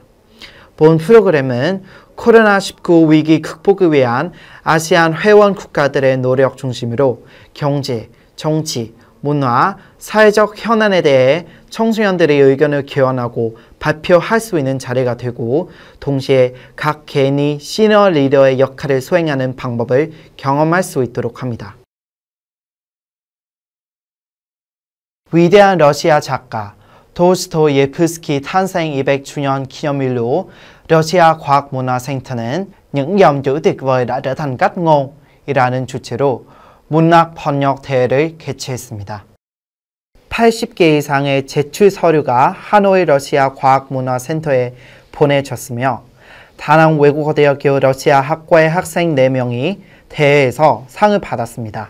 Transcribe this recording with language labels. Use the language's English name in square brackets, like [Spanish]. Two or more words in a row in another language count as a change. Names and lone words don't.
[Korean] 본 프로그램은 코로나19 위기 극복을 위한 아시안 회원 국가들의 노력 중심으로 경제, 정치, 문화, 사회적 현안에 대해 청소년들의 의견을 개원하고 발표할 수 있는 자리가 되고 동시에 각 개인이 시니어 리더의 역할을 수행하는 방법을 경험할 수 있도록 합니다. 위대한 러시아 작가 도스토예프스키 탄생 200주년 기념일로 러시아 과학문화센터는 [Vietnamese] những dòng chữ tuyệt vời đã trở thành cách ngôn [Korean] 이라는 주제로 문학 번역 대회를 개최했습니다. 80개 이상의 제출 서류가 하노이 러시아 과학문화센터에 보내졌으며 다낭외국어대학교 러시아 학과의 학생 4명이 대회에서 상을 받았습니다.